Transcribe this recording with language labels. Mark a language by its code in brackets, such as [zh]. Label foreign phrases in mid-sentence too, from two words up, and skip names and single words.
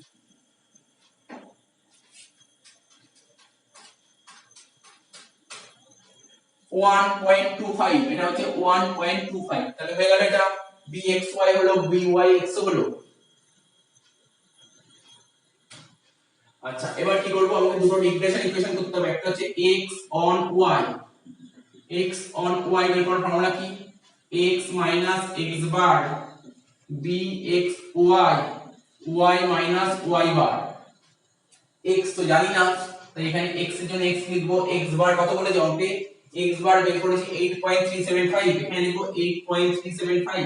[bn] 1.25 এটা হচ্ছে 1.25, তাহলে হয়ে গেল এটা bxy হলো byx হলো। আচ্ছা এবার কি করব, আমাকে দুটো [en] regression equation [bn] করতে হবে, একটা হচ্ছে [en] x on y, x on y [bn] বের করার ফর্মুলা কি x x বার bxy y y বার। x তো জানি না, তাই এখানে x এর জন্য x লিখবো, x বার কত বলে অঙ্কে x বার বের করেছি 8.375, এখানে লিখবো 8.375।